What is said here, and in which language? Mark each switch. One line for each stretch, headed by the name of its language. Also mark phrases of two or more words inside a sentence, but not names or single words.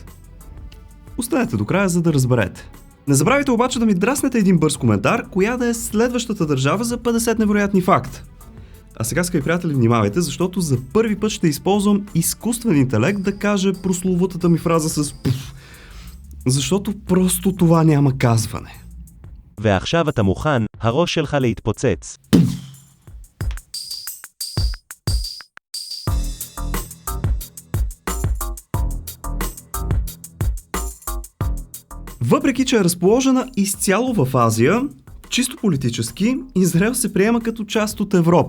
Bulgarian: Останете до края, за да разберете. Не забравяйте обаче да ми драснете един бърз коментар, коя да е следващата държава за 50 невероятни факта. А сега, скъпи приятели, внимавайте, защото за първи път ще използвам изкуствен интелект да каже прословутата ми фраза с пуф. Защото просто това няма казване.
Hebrew: ועכשיו אתה מוכן, הראש שלך להתפוצץ.
Bulgarian: Въпреки че е разположена изцяло в Азия, чисто политически Израел се приема като част от Европа.